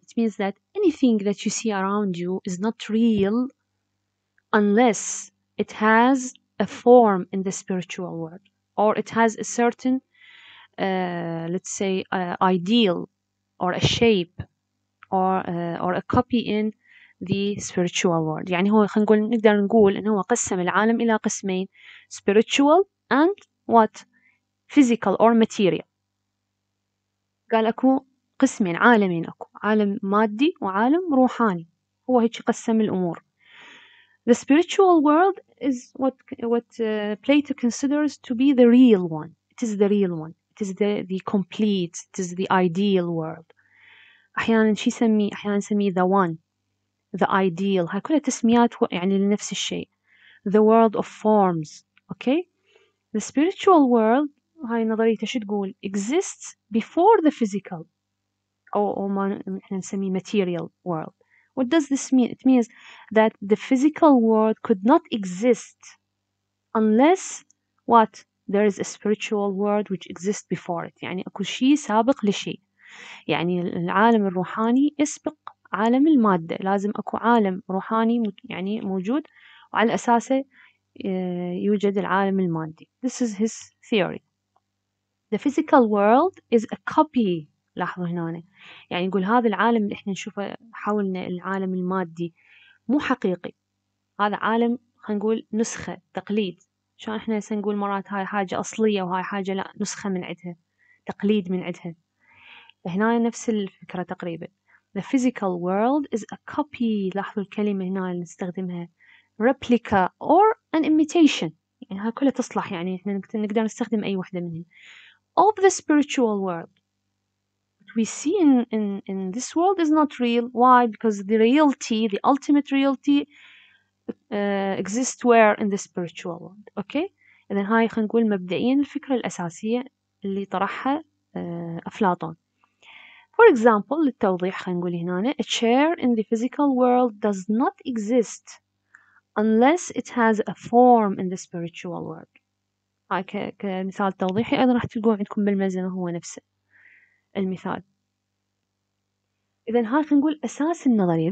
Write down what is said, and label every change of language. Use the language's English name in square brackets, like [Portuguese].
[English] It means that anything that you see around you is not real unless it has a form in the spiritual world, or it has a certain, let's say, ideal or a shape or a copy in the spiritual world. [Arabic] يعني هو خلينا نقول نقدر نقول إنه هو قسم العالم إلى قسمين [English] spiritual and what physical or material. [Arabic] قال أكو قسمين عالمين أكو عالم مادي وعالم روحاني. هو هيك قسم الأمور. [English] The spiritual world is what Plato considers to be the real one. It is the real one. It is the complete. It is the ideal world. [Arabic] أحيانا شي يسميه أحيانا نسميه [English] the one, the ideal. [Arabic] هاي كلها تسميات يعني لنفس الشيء. [English] The world of forms. Okay? The spiritual world [Arabic] هاي نظريته شو تقول [English] exists before the physical [Arabic] أو ما إحنا نسميه [English] material world. What does this mean? It means that the physical world could not exist unless what? There is a spiritual world which exists before it. [Arabic] يعني أكو شيء سابق لشيء. يعني العالم الروحاني يسبق عالم المادة. لازم أكو عالم روحاني يعني موجود وعلى أساسه يوجد العالم المادي. [English] This is his theory. The physical world is a copy. [Arabic] لاحظوا هنا يعني يقول هذا العالم اللي احنا نشوفه حولنا العالم المادي مو حقيقي. هذا عالم خلينا نقول نسخة تقليد. شلون احنا نقول مرات هاي حاجة أصلية وهاي حاجة لا نسخة من عندها تقليد من عندها. هنا نفس الفكرة تقريبا. [English] The physical world is a copy. [Arabic] لاحظوا الكلمة هنا اللي نستخدمها [English] replica or an imitation. [Arabic] يعني هاي كلها تصلح يعني احنا نقدر نستخدم أي واحدة منهم. [English] Of the spiritual world. What we see in this world is not real. Why? Because the reality, the ultimate reality exists where? In the spiritual world. Okay? [Arabic] إذن هاي خلينا نقول مبدئيا الفكرة الأساسية اللي طرحها أفلاطون. [English] For example, [Arabic] للتوضيح خلينا نقول هنا [English] a chair in the physical world does not exist unless it has a form in the spiritual world. [Arabic] هاي كمثال توضيحي أيضا راح تلقوه عندكم بالملزمة هو نفسه المثال. إذن هاي خلينا نقول أساس النظرية.